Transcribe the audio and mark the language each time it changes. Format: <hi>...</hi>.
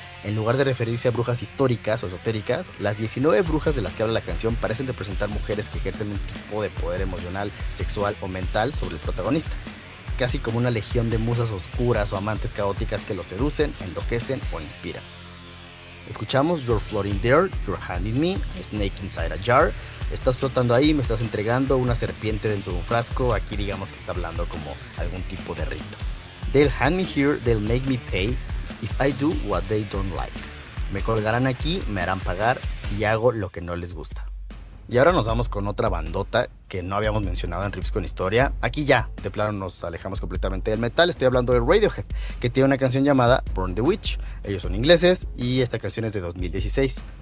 <es>En lugar de referirse a brujas históricas o esotéricas, las 19 brujas de las que habla la canción parecen representar mujeres que ejercen un tipo de poder emocional, sexual o mental sobre el protagonista, casi como una legión de musas oscuras o amantes caóticas que lo seducen, enloquecen o inspiran.</es> <en>Escuchamos You're Floating There, You're Handing Me, a Snake Inside a Jar.</en> <es>Estás flotando ahí, me estás entregando una serpiente dentro de un frasco. Aquí digamos que está hablando como algún tipo de rito.</es> <en>They'll hand me here, they'll make me pay if I do what they don't like.</en> <es>Me colgarán aquí, me harán pagar si hago lo que no les gusta. Y ahora nos vamos con otra bandota que no habíamos mencionado en Riffs con Historia. Aquí ya, de plano nos alejamos completamente del metal. Estoy hablando de Radiohead, que tiene una canción llamada Burn the Witch. Ellos son ingleses y esta canción es de 2016.</es>